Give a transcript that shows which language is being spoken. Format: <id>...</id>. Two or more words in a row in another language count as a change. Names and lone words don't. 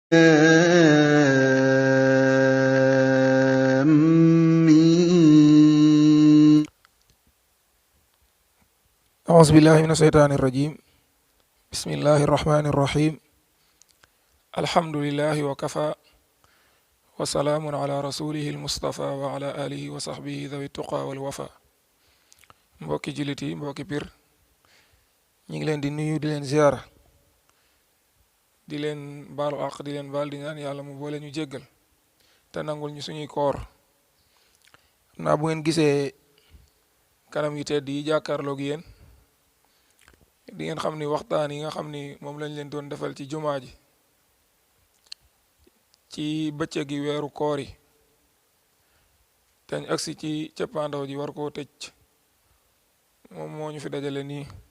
<ar>آمين. أعوذ بالله من الشيطان الرجيم. بسم الله الرحمن الرحيم. الحمد لله وكفى وسلام على رسوله المصطفى وعلى آله وصحبه ذوي التقى والوفا.</ar> <wo>mbokki jullit yi mbokki Pire ñu ngi leen di nuyu di leen ziara di leen baalu àq di leen baal di ñaan yàlla mu boole ñu jéggal te nangul ñu suñuy koor. naa bu ngeen gisee kanam yi tedd yi jàkkaarloog yéen di ngeen xam ni waxtaan yi nga xam ni moom lañ leen doon defal ci jumaa ji ci bëccëg gi weeru koor yi teñ agsi ci cëppaandaw ji war koo tëj moom moo ñu fi dajale nii.</wo>